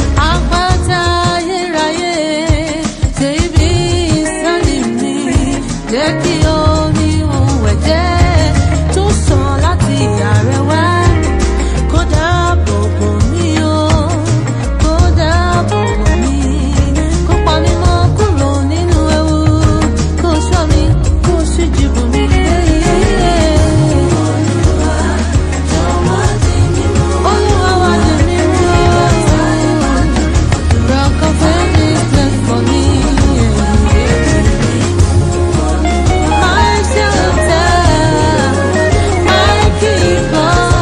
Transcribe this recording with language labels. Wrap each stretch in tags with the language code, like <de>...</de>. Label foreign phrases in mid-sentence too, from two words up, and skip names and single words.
<yo>Àpáta ayérayé, ṣe ibi ìsádi mi, jẹ́ kí omi òun ẹ̀jẹ̀ tó sàn láti ìyá rẹ̀ wá, kó dáàbò bò mí o, kó dáàbò bò mí, kó pa mí mọ́ kúrò nínú ewu, kó ṣọ́ mi, kó ṣíji bò mí. Olúwa, jọ̀wọ́ di mímú. Olúwa, wá di mímú.</yo> <en>Rock of ages, bless for me. My shelter, my keeper.</en>